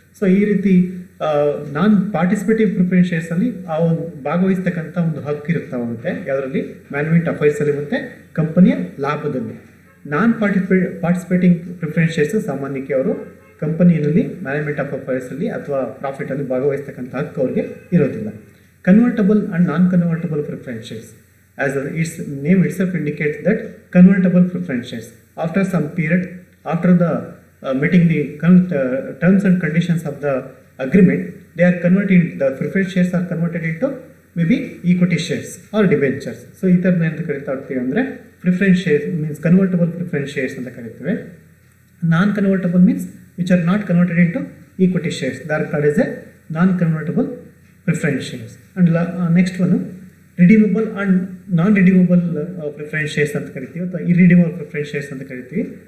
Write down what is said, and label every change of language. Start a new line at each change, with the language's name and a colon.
Kannada: So ಈ ರೀತಿ ನಾನ್ participative preference ಶೇರ್ಸಲ್ಲಿ ಆ ಒಂದು ಭಾಗವಹಿಸ್ತಕ್ಕಂಥ ಒಂದು ಹಕ್ಕು ಇರುತ್ತಾ ಹೋಗುತ್ತೆ, ಯಾವುದರಲ್ಲಿ? ಮ್ಯಾನೇಜ್ಮೆಂಟ್ ಅಫೈರ್ಸಲ್ಲಿ ಮತ್ತು ಕಂಪನಿಯ ಲಾಭದಲ್ಲಿ. ನಾನ್ ಪಾರ್ಟಿಸಿಪೇಟಿಂಗ್ ಪ್ರಿಫರೆನ್ಸ್ ಶೇರ್ಸ್ ಸಾಮಾನ್ಯಕ್ಕೆ ಅವರು ಕಂಪನಿಯಲ್ಲಿ ಮ್ಯಾನೇಜ್ಮೆಂಟ್ ಆಫ್ ಅಫೈರ್ಸಲ್ಲಿ ಅಥವಾ ಪ್ರಾಫಿಟಲ್ಲಿ ಭಾಗವಹಿಸ್ತಕ್ಕಂಥ ಹಕ್ಕು ಅವ್ರಿಗೆ ಇರೋದಿಲ್ಲ.
English: Convertible and non convertible preference shares, as its name itself indicates that convertible preference shares after some period, after the meeting the terms and conditions of the agreement, they are converted, the preference shares are converted into maybe equity shares or debentures.
Kannada: So ಇದನ್ನ ಅಂತ ಕರಿತಾ ಇರ್ತೀವಿ ಅಂದರೆ preference shares means convertible preference shares ಅಂತ ಕರಿತೇವೆ.
English: Non convertible means which are not converted into equity shares, they are called as a non convertible preference shares.
Kannada: And next one redeemable and non redeemable preference shares ಅಂತ ಕರಿತೀವಿ ಅಥವಾ ಇರಿಡೀಮಬಲ್ preference shares ಅಂತ ಕರಿತೀವಿ.